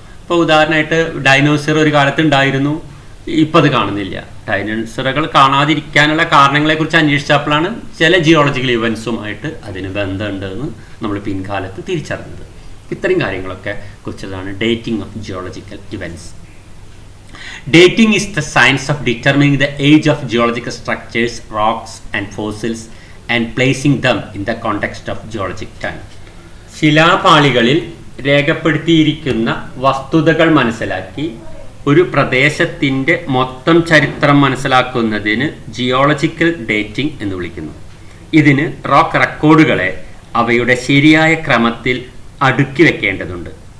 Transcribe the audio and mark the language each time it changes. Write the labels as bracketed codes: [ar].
[ml] ഇപ്പോൾ ഉദാഹരണമായിട്ട് ഡൈനോസർ ഒരു കാലത്ത് ഉണ്ടായിരുന്നു, ഇപ്പം അത് കാണുന്നില്ല. ഡൈനോസറുകൾ കാണാതിരിക്കാനുള്ള കാരണങ്ങളെക്കുറിച്ച് അന്വേഷിച്ചപ്പോഴാണ് ചില ജിയോളജിക്കൽ ഇവൻസുമായിട്ട് അതിന് ബന്ധമുണ്ടെന്ന് നമ്മൾ പിൻകാലത്ത് തിരിച്ചറിഞ്ഞത്. ഇത്രയും കാര്യങ്ങളൊക്കെ കുറിച്ചതാണ് dating of geological events. [en] Dating is the science of determining the age of geological structures, rocks and fossils and placing them in the context of geologic time. [ml] ശിലാപാളികളിൽ രേഖപ്പെടുത്തിയിരിക്കുന്ന വസ്തുതകൾ മനസ്സിലാക്കി ഒരു പ്രദേശത്തിൻ്റെ മൊത്തം ചരിത്രം മനസ്സിലാക്കുന്നതിന് ജിയോളജിക്കൽ ഡേറ്റിംഗ് എന്ന് വിളിക്കുന്നു. ഇതിന് റോക്ക് റെക്കോർഡുകളെ അവയുടെ ശരിയായ ക്രമത്തിൽ അടുക്കി വെക്കേണ്ടതുണ്ട്.